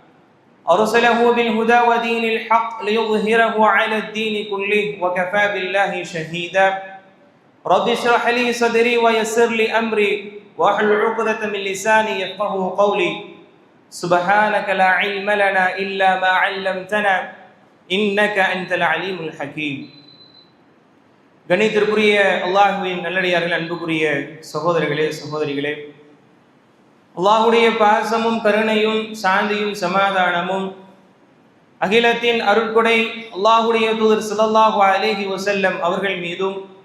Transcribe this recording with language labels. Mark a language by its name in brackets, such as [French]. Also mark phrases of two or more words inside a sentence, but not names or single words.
[Arabic] أرسله بالهدى ودين الحق ليظهره على الدين كله وكفى بالله شهيدا. رب اشرح لي صدري ويسر لي أمري واحلل عقدة من لساني يفقهوا قولي. سبحانك لا علم لنا إلا ما علمتنا إنك أنت العليم الحكيم. [Tamil] கணித்திற்குரிய அல்லாஹ்வின் நல்லடியார்கள், அன்புக்குரிய சகோதரர்களே சகோதரிகளே, அல்லாஹ்வுடைய பாசமும் கருணையும் சாந்தியும் சமாதானமும் அகிலத்தின் அருட்கொடை அல்லாஹ்வுடைய தூதர் [Arabic] صلى الله عليه وسلم [Tamil] அவர்கள் மீதும்,